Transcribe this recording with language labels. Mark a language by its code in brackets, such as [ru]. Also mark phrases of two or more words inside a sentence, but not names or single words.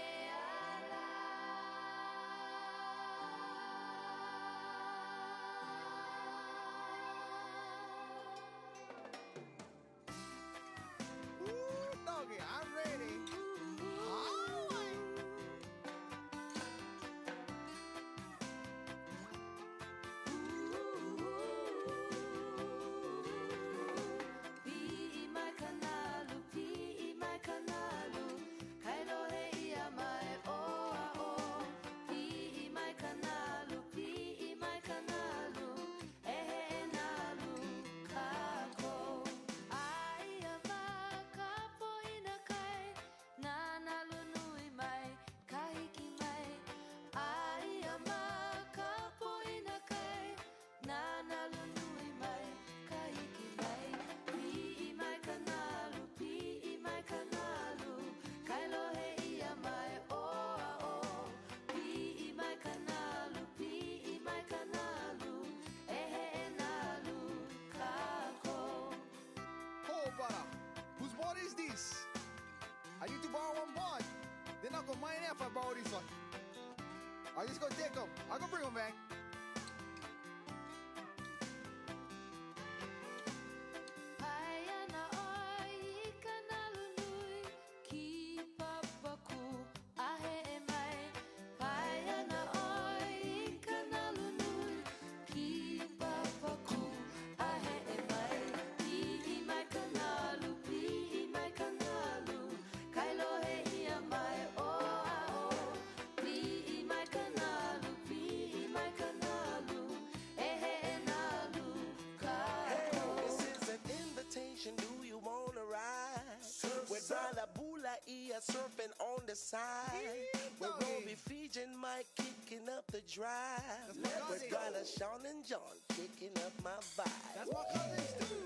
[en] Woo, doggy, I'm ready. Hawaii. [haw] Pi'i mai kanalu, pi'i mai kanalu, kailohe ia mai oa'o. Pi'i mai kanalu, ehe e nalu kākou. Aia maka poina kai, nā nalu nui mai, kahiki mai. Aia maka poina kai, nā nalu nui mai, kahiki mai. Pi'i mai kanalu, kailohe ia mai oa'o. Pi'i mai kanalu, ehe e nalu kākou. [en] Oh, brother, whose board is this? I need to borrow one board. Then I'll go mine if I borrow this one. I just go take them. I'll go bring them back. [haw] Paiana oi I kanalu nui ki papaku ahe e mai. Paiana oi I kanalu nui ki papaku ahe e mai. Pi'i mai kanalu, kailohe ia mai oa'o. Pi'i mai kanalu, ehe e nalu kākou. [en] This is an invitation. Do you wanna ride? With Brother Bula Ia surfing on the side. With Robbie Fijian Mike kicking up the drive. That's my With cousin. Brother Sean and John kicking up my vibe. That's my cousins too.